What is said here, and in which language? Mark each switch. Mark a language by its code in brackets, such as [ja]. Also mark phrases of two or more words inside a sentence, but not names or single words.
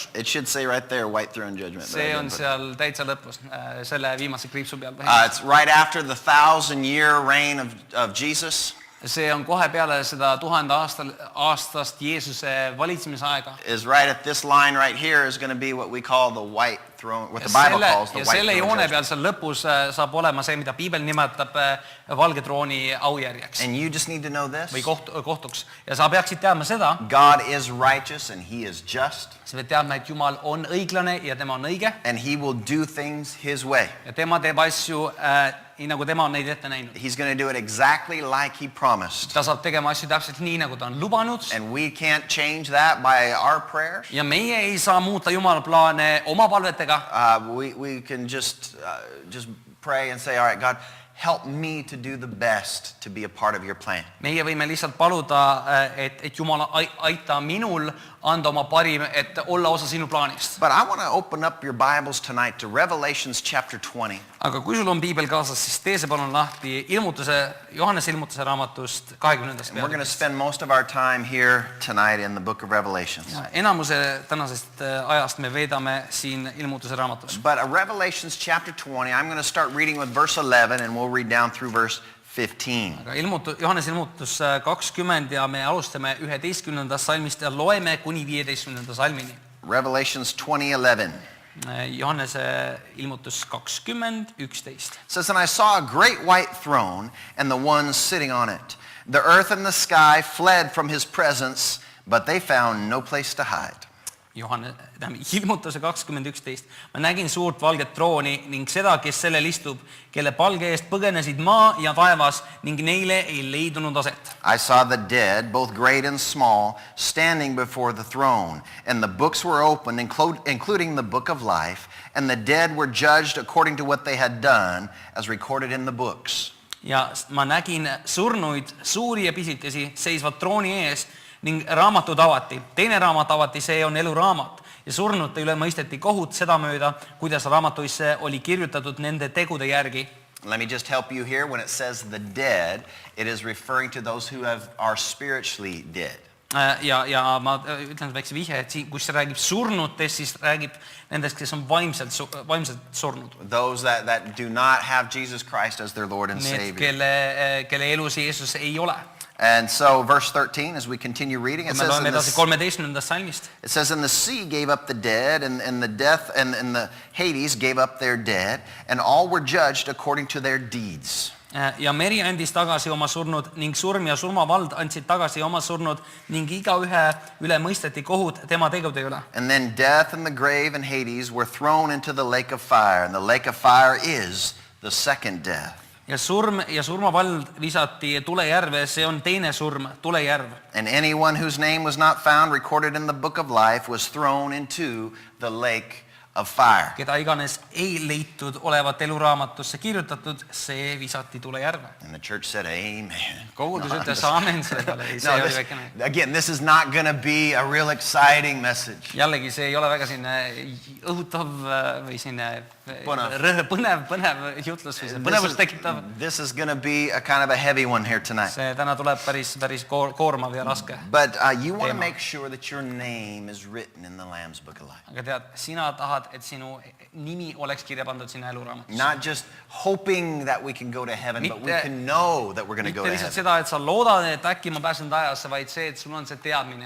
[en] It should say right there, white throne judgment. but I [et] See on [en] didn't put it. [et] seal täitsa lõpus, selle viimase kriipsu peal. [en] It's right after the 1,000-year reign of Jesus. [et] See on kohe peale seda 1000 aastast Jeesuse valitsemisaega. [en] Is right at this line right here is going to be what we call the white throne, what the Bible calls the [et] Ja [en] white [et] selle [en] throne [et] joone [en] judgment. [et] peal seal lõpus saab olema see, mida Piibel nimetab valge trooni aujärjeks [en] And you just need to know this. [et] või kohtuks. Ja sa peaksid teadma seda, [en] God is righteous and he is just [et] sa pead teadma, et Jumal on õiglane ja tema on õige [en] and he will do things his way. [et] ja tema teeb asju nii, nagu tema on neid ette näinud. [en] He's going to do it exactly like he promised. [et] Ta saab tegema asju täpselt nii, nagu ta on lubanud [en] And we can't change that by our prayers. [et] ja meie ei saa muuta Jumala plaane oma palvetega. [en] We can just pray and say, all right, God, help me to do the best to be a part of your plan. [et] Meie võime lihtsalt paluda, et Jumal aita minul anda oma parim, et olla osa sinu plaanist. [en] But I want to open up your Bibles tonight to Revelations chapter 20. [et] Aga kui sul on Piibel kaasas, siis tee see palun lahti Johannese ilmutuse raamatust 20. [en] And we're going to spend most of our time here tonight in the book of Revelations. [et] Enamuse tänasest ajast me veedame siin ilmutuse raamatus. [en] But Revelations chapter 20, I'm going to start reading with verse 11 and we'll read down through verse 15. [et] Aga Johannese ilmutus 20 ja me alustame 11. salmist ja loeme kuni 15. salmini. [en] Revelations 20:11. [et] Johannese ilmutus 20:11. [en] Says, and I saw a great white throne and the one sitting on it. The earth and the sky fled from his presence, but they found no place to hide. [et] Ilmutuse 20:11. Ma nägin suurt valget trooni ning seda, kes sellel istub, kelle palge eest põgenesid maa ja taevas ning neile ei leidunud aset. [en] I saw the dead, both great and small, standing before the throne, and the books were opened, including the book of life, and the dead were judged according to what they had done, as recorded in the books. [et] Ja ma nägin surnuid, suuri ja pisikesi, seisvad trooni ees ning raamatud avati. Teine raamat avati, see on eluraamat. Ja surnute üle mõisteti kohut sedamööda, kuidas raamatuisse oli kirjutatud nende tegude järgi. [en] Let me just help you here. When it says the dead, it is referring to those who are spiritually dead. [et] Ja ma ütlen väikse vihje, et siin, kus see räägib surnutest, siis räägib nendest, kes on vaimselt surnud. [en] Those that do not have Jesus Christ as their Lord and [et] Need, [en] Savior. [et] kelle elus Jeesus ei ole. [en] And so verse 13, as we continue reading, [et] Me loeme edasi 13. salmist. [en] It says, and the sea gave up the dead, and the death, and the Hades gave up their dead, and all were judged according to their deeds. [et] Ja meri andis tagasi oma surnud ning surm ja surmavald andsid tagasi oma surnud ning igaühe üle mõisteti kohut tema tegude üle. [en] And then death and the grave and Hades were thrown into the lake of fire, and the lake of fire is the second death. [et] Ja surm ja surmavald visati tulejärve, see on teine surm, tulejärv. [en] And anyone whose name was not found recorded in the book of life was thrown into the lake of fire. [et] Keda iganes ei leitud olevat eluraamatusse kirjutatud, see visati tulejärve. [en] And the church said, amen. [et] Kogudus ütles aamen selle peale. [en] Again, this is not going to be a real exciting message. [et] Jällegi, see ei ole väga sinne õhutav või sinne põnev jutlus või põnevust tekitav. [en] This is going to be a kind of a heavy one here tonight. [et] See täna tuleb päris koormav ja raske. [en] But you want to make sure that your name is written in the Lamb's Book of Life. [et] Aga tead, sina tahad, et sinu nimi oleks kirja pandud sinna eluraamatusse. [en] Not just hoping that we can go to heaven, but we can know that we're going to go to [et] Mitte lihtsalt [en] heaven. [et] seda, et sa loodad, et äkki ma pääsen taevasse, vaid see, et sul on see teadmine, et